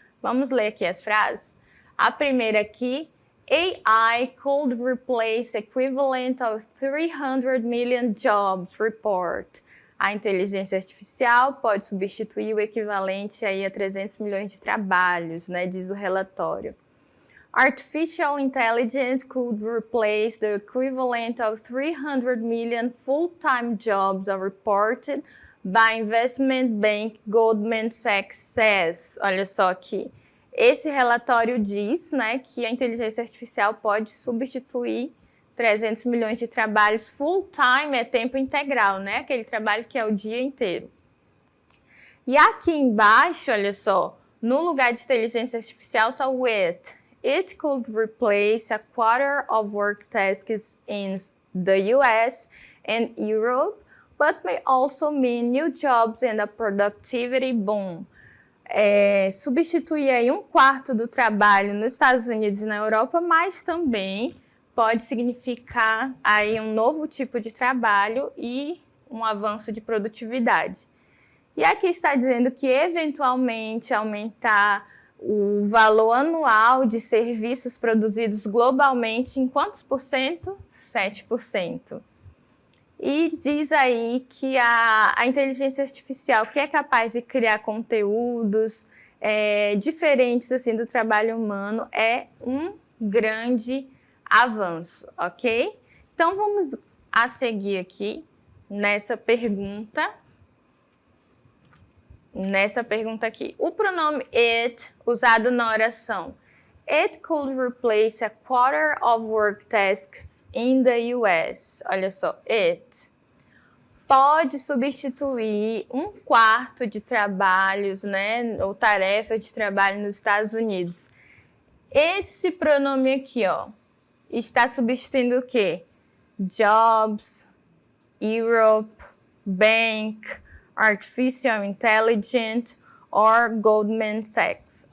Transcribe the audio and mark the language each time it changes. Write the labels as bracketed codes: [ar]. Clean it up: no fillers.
[pt] Vamos ler aqui as frases? A primeira aqui, [en] AI could replace equivalent of 300 million jobs report. [pt] A inteligência artificial pode substituir o equivalente aí a 300 milhões de trabalhos, né, diz o relatório. [en] Artificial intelligence could replace the equivalent of 300 million full-time jobs are reported by investment bank Goldman Sachs. [pt] Olha só aqui. Esse relatório diz, né, que a inteligência artificial pode substituir 300 milhões de trabalhos full-time, é tempo integral, né? Aquele trabalho que é o dia inteiro. E aqui embaixo, olha só, no lugar de inteligência artificial está o it. [en] It could replace a quarter of work tasks in the US and Europe, but may also mean new jobs and a productivity boom. [pt] Substituir aí 1/4 do trabalho nos Estados Unidos e na Europa, mas também pode significar aí um novo tipo de trabalho e um avanço de produtividade. E aqui está dizendo que eventualmente aumentar o valor anual de serviços produzidos globalmente em quantos por cento? 7%. E diz aí que a inteligência artificial, que é capaz de criar conteúdos diferentes assim, do trabalho humano, é um grande avanço, ok? Então, vamos a seguir aqui nessa pergunta. Aqui. O pronome it, usado na oração. [en] It could replace a quarter of work tasks in the US. [pt] Olha só, it pode substituir 1/4 de trabalhos, né, ou tarefa de trabalho nos Estados Unidos. Esse pronome aqui, ó, está substituindo o quê? [en] Jobs, Europe, bank, artificial intelligence or Goldman Sachs.